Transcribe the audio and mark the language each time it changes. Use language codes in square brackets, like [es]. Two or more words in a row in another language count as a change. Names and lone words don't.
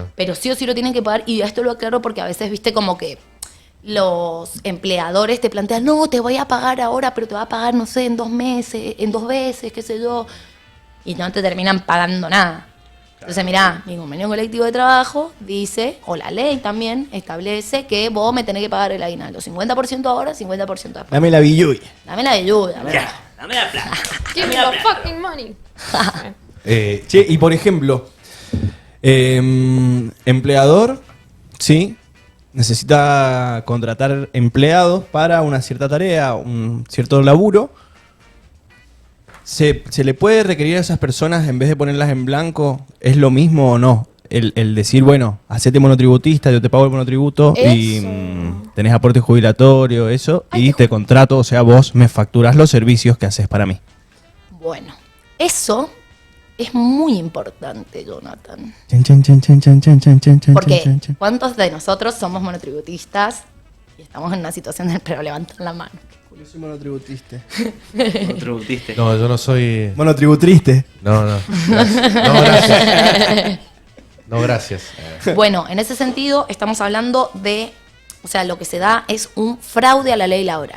[es] pero sí o sí lo tienen que pagar. Y esto lo aclaro porque a veces, viste, como que los empleadores te plantean, no, te voy a pagar ahora, pero te va a pagar, no sé, en 2 meses, en 2 veces, qué sé yo. Y no te terminan pagando nada. Entonces, mirá, mi convenio colectivo de trabajo dice, o la ley también establece que vos me tenés que pagar el aguinaldo. 50% ahora, 50% después. Dame la billuy. Dame la ayuda. Ya, dame la plata. [en] Give me the fucking money. [es] Che, y por ejemplo, empleador, sí, necesita contratar empleados para una cierta tarea, un cierto laburo. ¿Se le puede requerir a esas personas, en vez de ponerlas en blanco, es lo mismo o no? El decir, bueno, hacete monotributista, yo te pago el monotributo y Eso. tenés aporte jubilatorio, eso, y te contrato, o sea, vos me facturás los servicios que haces para mí. Bueno, eso es muy importante, Jonathan. Chan, chan, chan, chan, chan, chan, chan, chan, chan, Porque chan, chan. ¿cuántos de nosotros somos monotributistas y estamos en una situación del pero levantan la mano? Yo soy monotributista. Tributiste. No, yo no soy. Monotributriste. No. Gracias. No, gracias. No, gracias. Bueno, en ese sentido estamos hablando de, o sea, lo que se da es un fraude a la ley laboral.